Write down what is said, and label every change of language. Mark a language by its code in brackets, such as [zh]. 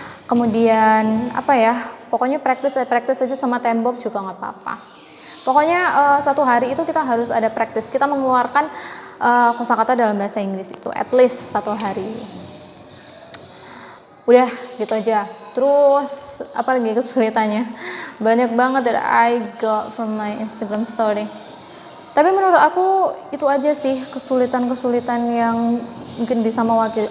[id] Kemudian apa ya? Pokoknya praktis aja sama tembok juga nggak apa-apa. Pokoknya satu hari itu kita harus ada praktis. Kita mengeluarkan kosakata dalam bahasa Inggris itu [en] at least [id] satu hari. Udah gitu aja. Terus apa lagi kesulitannya? Banyak banget [en] that I got from my Instagram story. [id] Tapi menurut aku itu aja sih kesulitan-kesulitan yang mungkin bisa mewakili.